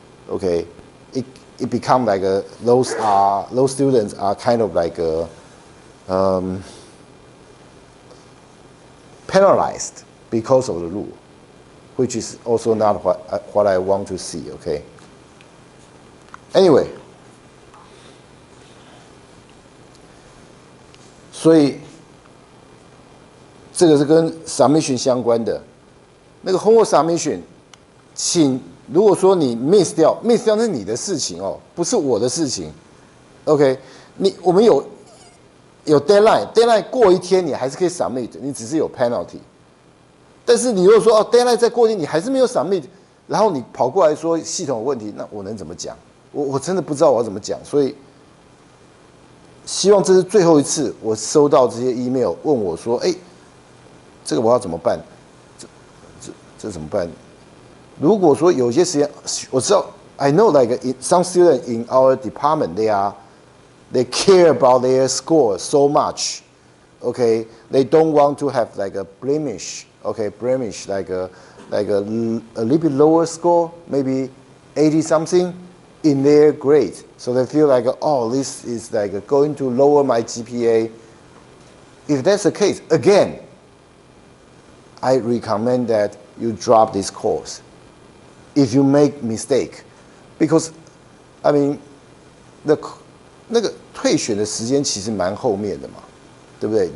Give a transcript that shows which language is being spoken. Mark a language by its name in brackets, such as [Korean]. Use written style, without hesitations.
[English] Okay, it become like those students are kind of like penalized because of the rule, which is also not what I want to see. Okay. Anyway, [Chinese] 所以这个是跟 submission 相关的，那个 homework submission， 请。如果说你 miss 掉那是你的事情哦，不是我的事情。 OK， 我们有 deadline 过一天你还是可以 submit， 你只是有 penalty。但是你如果说哦 deadline 再过一天你还是没有 submit， 然后你跑过来说系统有问题，那我能怎么讲？我真的不知道我要怎么讲，所以希望这是最后一次我收到这些 email 问我说，哎，这个我要怎么办？这怎么办？如果说有些时间，我知道 [English] I know like some students in our department they care about their score so much, okay? They don't want to have like a blemish, okay? Blemish like a little bit lower score, maybe 80 something in their grade. So they feel like, oh, this is like going to lower my GPA. If that's the case, again, I recommend that you drop this course. If you make mistake, because, I mean, [Chinese] 那个退选的时间其实蛮后面的嘛，对不对？